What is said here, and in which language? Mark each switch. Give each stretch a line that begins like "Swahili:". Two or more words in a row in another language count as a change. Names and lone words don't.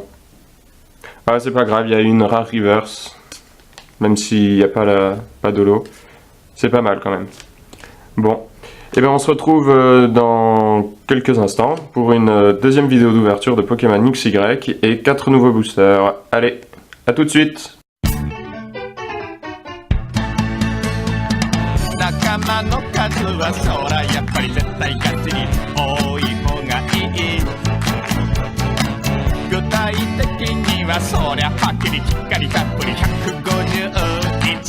French: Ah, c'est pas grave, il y a une
English: rare reverse.
French: Même s'il n'y a pas d'holo. C'est pas mal quand même. Bon. Et bien on se retrouve dans quelques instants pour une deuxième vidéo d'ouverture de Pokémon XY et 4 nouveaux boosters. Allez, à tout de suite!
Japanese: 仲間の数はそらやっぱり絶対ガチに多い方がいい具体的にはそりゃはっきりきっかりたっぷり150